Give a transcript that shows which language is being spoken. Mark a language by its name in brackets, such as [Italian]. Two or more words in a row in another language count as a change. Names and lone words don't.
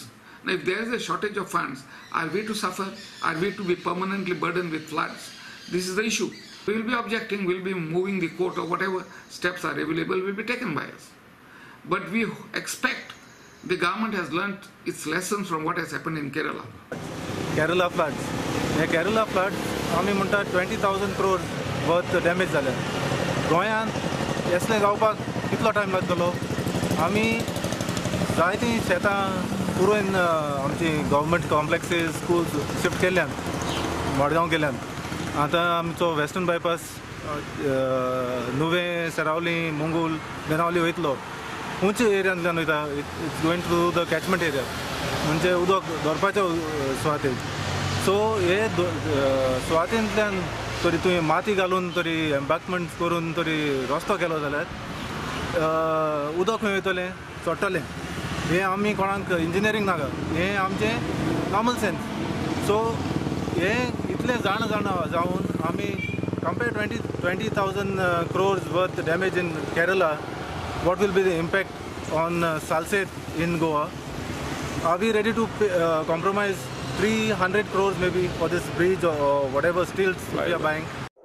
[English] Now if there is a shortage of funds, are we to suffer? Are we to be permanently burdened with floods? This is the issue. We will be objecting, we will be moving the court, or whatever steps are available will be taken by us. But we expect the government has learnt its lessons from what has happened in Kerala. Kerala floods. In Kerala floods, [Konkani] आमी म्हणटा [English] 20,000 crores worth damage [Konkani] जाले. गोंयांत येसले गावपाक कितलो टायम लागतलो? आमी जायतीं शेतां पुरोवन आमची गव्हर्मेंट कॉम्प्लेक्सीस, स्कूल्स शिफ्ट केल्यान, मडगांव केल्यान. आतां आमचो वेस्टर्न बायपास नुवे, सरावली, मुंगूल, बेनावली वयतलो. उंच एरियांतल्यान वयता. [English] it's going to the catchment area, [Konkani] म्हणजे उदक धरपाच्या सुवातेक. सो हे सुवातेंतल्यान तरी तुवें माती घालून तरी एम्बॅंकमेंट करून तरी रस्तो केलो जाल्यार उदक खंय वयतलें, चोडटलें. हें आमी कोणाक इंजिनियरींग नाका, हें आमचें [English] common sense. सो [Konkani] हें इतलें जाण जावन आमी [English] कंपेर 20,000 crores worth damage in Kerala, what will be the impact on Salcete in Goa? Are we ready to compromise 300 crores maybe for this bridge or whatever stilts we are buying?